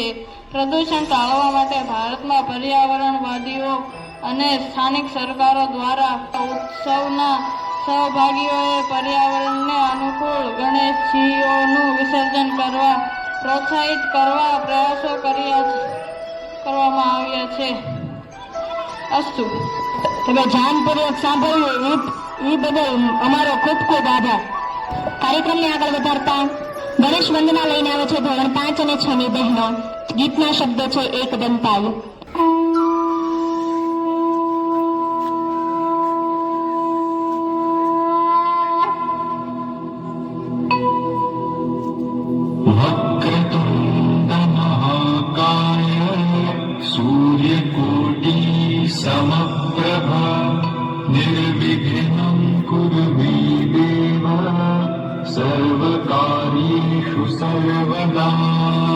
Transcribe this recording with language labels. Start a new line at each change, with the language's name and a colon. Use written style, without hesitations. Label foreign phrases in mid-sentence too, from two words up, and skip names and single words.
Gujarati: પ્રદૂષણ ટાળવા માટે ભારતમાં પર્યાવરણવાદીઓ અને સ્થાનિક સરકારો દ્વારા ઉત્સવના સહભાગીઓએ પર્યાવરણને અનુકૂળ ગણેશજીઓનું વિસર્જન કરવા પ્રોત્સાહિત કરવા પ્રયાસો કરવામાં આવ્યા છે. અસ્તુ. તમે ધ્યાનપૂર્વક સાંભળ્યું એ બદલ અમારો ખૂબ ખૂબ આભાર. કાર્યક્રમને આગળ વધારતા ગણેશ વંદના લઈને આવે છે ધોરણ 5 અને 6 ની બહેનો. ગીતના શબ્દો છે એક દંતાલ.
Sanskrit: वक्रतुण्ड महाकाय सूर्यकोटि समप्रभा निर्विघ्नं कुरु मे देव सर्वकार्येषु सर्वदा.